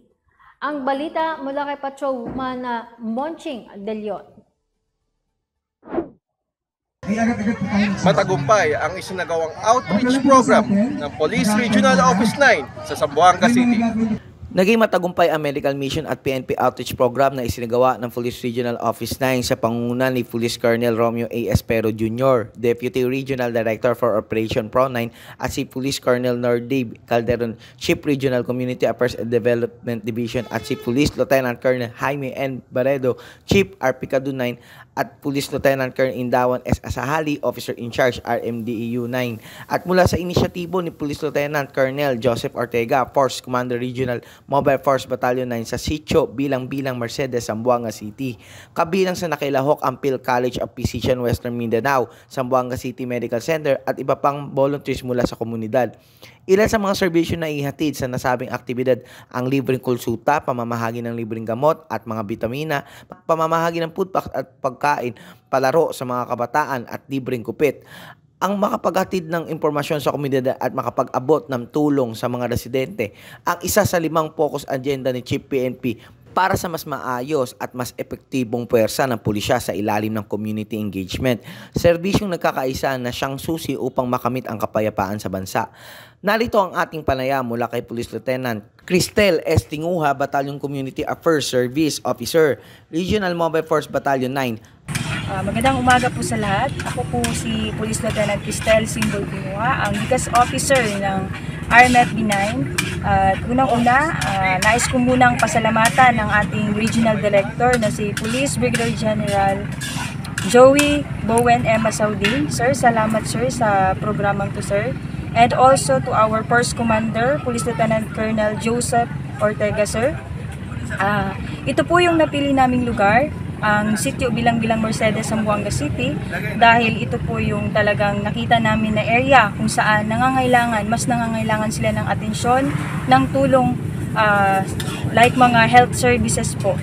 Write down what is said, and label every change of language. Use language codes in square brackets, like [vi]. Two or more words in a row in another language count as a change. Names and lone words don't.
[tl] Ang balita mula kay Patrolwoman Monching Deliot. Matagumpay ang isinagawang [en] outreach program [tl] ng Police Regional Office 9 sa Zamboanga City. Naging matagumpay ang [en] medical mission [tl] at [en] PNP outreach program [tl] na isinagawa ng Police Regional Office 9 sa pangunguna ni Police Colonel Romeo A. Espero Jr., Deputy Regional Director for Operation Pro 9 at si Police Colonel Nordave Calderon, Chief Regional Community Affairs and Development Division at si Police Lieutenant Colonel Jaime N. Baredo, Chief RPCADU 9 at Police Lieutenant Colonel Indawan S. Asahali, Officer in Charge RMDEU 9. At mula sa inisyatibo ni Police Lieutenant Colonel Joseph Ortega, Force Commander Regional Mobile Force Battalion 9 sa Sitio Bilang-Bilang Mercedes, Zamboanga City. Kabilang sa nakilahok ang Phil College of Physicians Western Mindanao, Zamboanga City Medical Center at iba pang volunteers mula sa komunidad. Ilan sa mga serbisyo na ihatid sa nasabing aktibidad ang libreng konsulta, pamamahagi ng libreng gamot at mga bitamina, pamamahagi ng [en] food packs [tl] at pagkain, palaro sa mga kabataan at libreng kupit. Ang makapaghatid ng impormasyon sa komunidad at makapag-abot ng tulong sa mga residente ang isa sa 5 [en] focus agenda [tl] ni Chief PNP para sa mas maayos at mas epektibong puwersa ng pulisya sa ilalim ng [en] community engagement. [tl] Serbisyong nagkakaisa na siyang susi upang makamit ang kapayapaan sa bansa. Narito ang ating panayam mula kay Police Lieutenant Cristel S. Tinguha, Battalion Community Affairs Service Officer, Regional Mobile Force Battalion 9. Magandang umaga po sa lahat. Ako po si Police Lieutenant Cristel Simbol Tinguha, ang Ligas Officer ng RMFB 9. At unang-una, nais ko munang pasalamatan ng ating Regional Director na si Police Brigadier General Joey Bowen M. Saudi. Sir, salamat sir sa programang to sir. [en] And also to our Force Commander, [tl] Police Lieutenant Colonel Joseph Ortega sir. Ito po yung napili naming lugar, ang Sitio Bilang-Bilang Mercedes, Zamboanga City, dahil ito po yung talagang nakita namin na area kung saan mas nangangailangan sila ng atensyon, ng tulong, like mga [en] health services [tl] po.